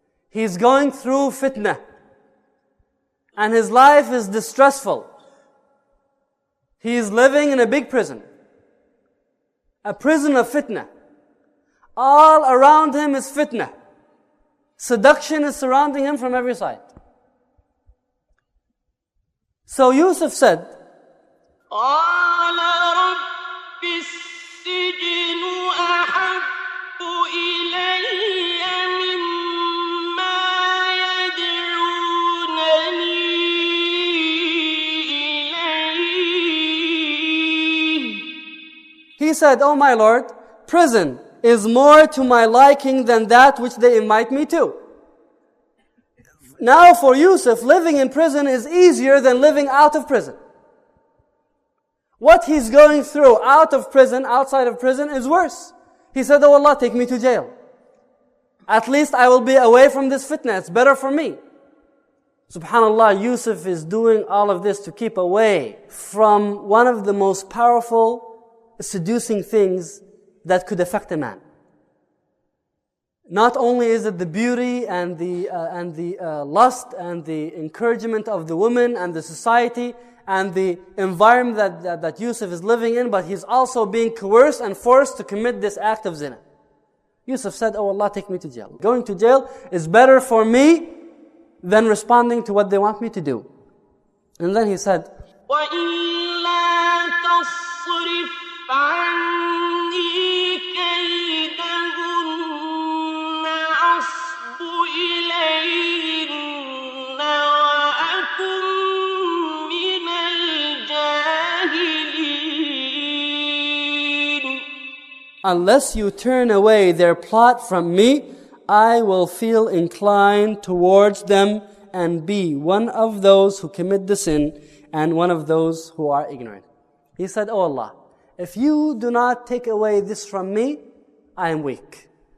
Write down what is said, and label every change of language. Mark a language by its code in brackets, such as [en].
[en] He's going through fitna. And his life is distressful. He is living in a big prison. A prison of fitna. All around him is fitna. Seduction is surrounding him from every side. So Yusuf said, [ar] قال رب السجن أحب إلي مما يدعونني إليه. [en] he said, "Oh my Lord, prison is more to my liking than that which they invite me to." Now for Yusuf, living in prison is easier than living out of prison. What he's going through out of prison, outside of prison, is worse. He said, "Oh Allah, take me to jail. At least I will be away from this fitna. It's better for me." SubhanAllah, Yusuf is doing all of this to keep away from one of the most powerful, seducing things that could affect a man. Not only is it the beauty and the lust and the encouragement of the woman and the society and the environment that Yusuf is living in, but he's also being coerced and forced to commit this act of zina. Yusuf said, "Oh Allah, take me to jail. Going to jail is better for me than responding to what they want me to do." And then he said, [ar] وإلا تصرف عني كيدهن أصب إليهن وأكن من الجاهلين. [en] "Unless you turn away their plot from me, I will feel inclined towards them and be one of those who commit the sin and one of those who are ignorant." He said, "Oh Allah, if you do not take away this from me, I am weak.